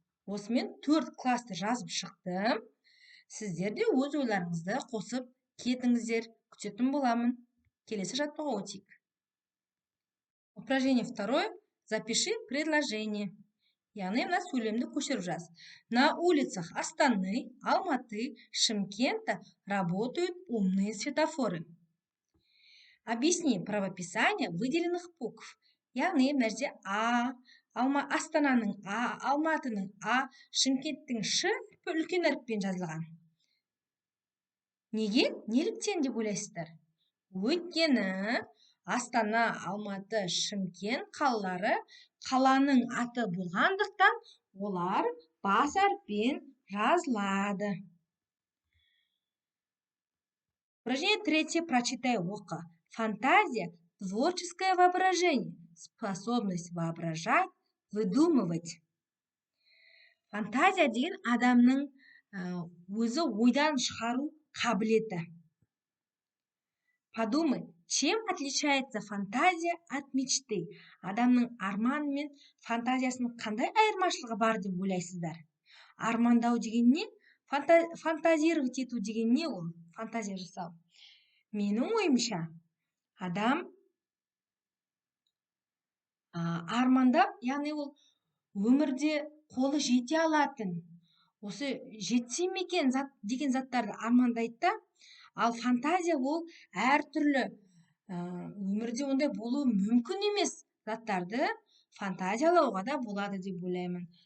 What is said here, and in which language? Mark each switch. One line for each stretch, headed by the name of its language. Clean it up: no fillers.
Kazakh: Осымен 4 классты жазып шықтым. Сіздер де өз ойларыңызды қосып кетіңіздер, күтетін боламын. Келесі жаттығуға өтейік.
Russian: Упражнение 2. Запиши предложение.
Kazakh: Яғни мына сөйлемді көшіріп жаз.
Russian: На улицах Астаны, Алматы, Шымкента работают умные светофоры. Объясни правописание выделенных букв.
Kazakh: Яғни мына жерде Астананың А, Алматының А, Шымкенттің Ш үлкен әріппен жазылған. Неге? Неліктен деп ойлайсыздар? Өйткені Астана, Алматы, Шымкент қалалары қаланың аты болғандықтан, олар бас әріппен жазылады.
Russian: Упражнение 3. Прочитай,
Kazakh: оқы.
Russian: Фантазия, творческое воображение, способность воображать, выдумывать.
Kazakh: Фантазия деген адамның өзі ойдан шығару қабілеті.
Russian: Подумай, чем отличается фантазия от мечты?
Kazakh: Адамның арман мен фантазиясының қандай айырмашылығы бар деп ойлайсыздар? Армандау деген не? Фантазировать ету деген не ол? Фантазия жасау. Менің ойымша, адам армандап, яғни ол өмірде қолы жете алатын, осы жетсе ме екен деген заттарды армандайды. Ал фантазия ол әртүрлі өмірде ондай болуы мүмкін емес заттарды фантазиялауға да болады деп ойлаймын.